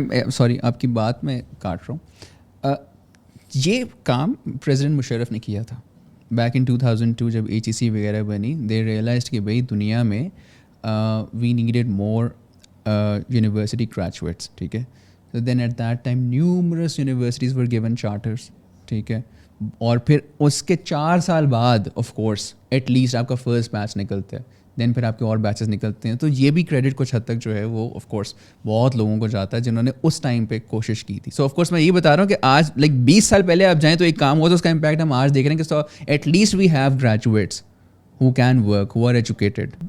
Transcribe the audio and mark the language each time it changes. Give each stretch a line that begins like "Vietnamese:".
Urdu: Sorry آپ کی بات میں کاٹ رہا ہوں. یہ کام پریزیڈنٹ مشرف نے کیا تھا بیک ان 2002 جب HEC وغیرہ بنی.
English: they realised
Urdu: کہ بھائی دنیا میں
English: We needed more university graduates, ٹھیک ہے. So then at that time numerous universities were given charters,
Urdu: ٹھیک ہے. اور پھر اس کے 4 سال بعد آف کورس ایٹ لیسٹ آپ کا فرسٹ بیچ نکلتا ہے, دین پھر آپ کے اور بیچز نکلتے ہیں. تو یہ بھی کریڈٹ کچھ حد تک جو ہے وہ آف کورس بہت لوگوں کو جاتا ہے جنہوں نے اس ٹائم پہ کوشش کی تھی. سو آف کورس میں یہ بتا رہا ہوں کہ آج لائک 20 سال پہلے آپ جائیں تو ایک کام ہوا تو اس کا امپیکٹ ہم آج دیکھ رہے ہیں کہ
English: So at least we have graduates who can work, who are educated.